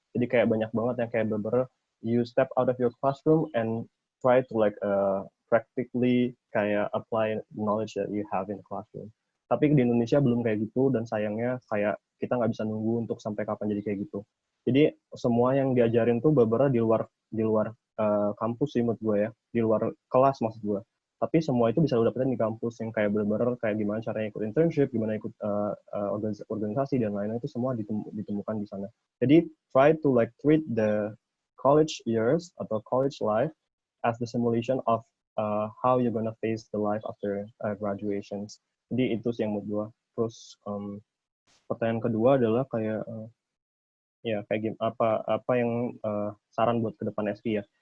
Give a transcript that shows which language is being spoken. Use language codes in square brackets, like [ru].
[id] Jadi kayak banyak banget yang kayak bener-bener [en] you step out of your classroom and try to like practically [id] kayak [en] apply knowledge that you have in the classroom. [id] Tapi di Indonesia belum kayak gitu, dan sayangnya kayak kita nggak bisa nunggu untuk sampai kapan jadi kayak gitu. Jadi semua yang diajarin tuh beberapa di luar kampus sih menurut gue ya, di luar kelas maksud gue. Tapi semua itu bisa lo dapetin di kampus, yang kayak bener-bener kayak gimana caranya ikut internship, gimana ikut organisasi dan lain-lain, itu semua ditemukan di sana. Jadi [en] try to like treat the college years [id] atau [en] college life as the simulation of how you're gonna face the life after graduations. [id] Jadi itu sih yang menurut gue. Terus pertanyaan kedua adalah kayak ya kayak apa yang saran buat ke depan SP ya.